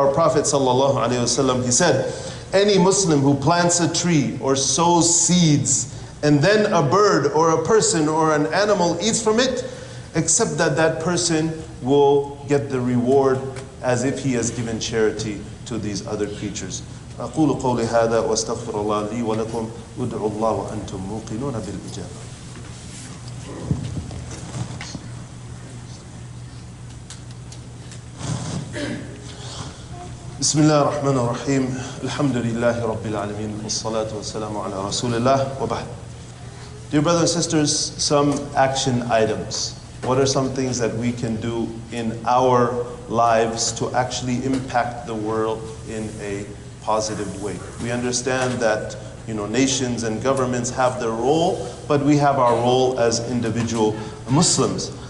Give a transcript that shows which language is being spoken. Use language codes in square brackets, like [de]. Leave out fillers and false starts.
[en] Our Prophet ﷺ, he said, any Muslim who plants a tree or sows seeds and then a bird or a person or an animal eats from it, except that that person will get the reward as if he has given charity to these other creatures. [ar] أقول قولي هذا وأستغفر الله لي ولكم ادعوا الله وأنتم موقنون بالإجابة. بسم الله الرحمن الرحيم الحمد لله رب العالمين والصلاة والسلام على رسول الله وبعد. [en] Dear brothers and sisters, some action items. What are some things that we can do in our lives to actually impact the world in a positive way? We understand that nations and governments have their role, but we have our role as individual Muslims.